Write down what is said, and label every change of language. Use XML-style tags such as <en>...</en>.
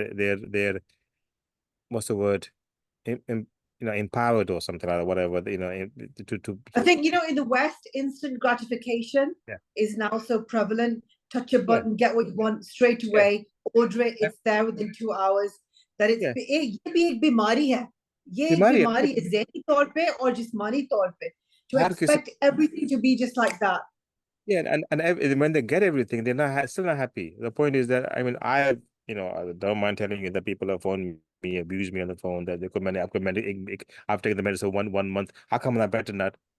<en>They're what's the word? Empowered or something like that, whatever. I think in the West, instant gratification is now so prevalent. Touch a button, get what you want straight away, order it, it's there within 2 hours. That it's</en> <hi>ये भी एक बीमारी है. ये एक बीमारी है ज़हनी तौर पे और जिस्मानी तौर पे.</hi> <en>To expect everything to be just like that. Yeah, and when they get everything, they're still not happy. The point is that I don't mind telling you that people have phoned me, abused me on the phone, that I've taken the medicine one month. How come I'm not better than that?</en>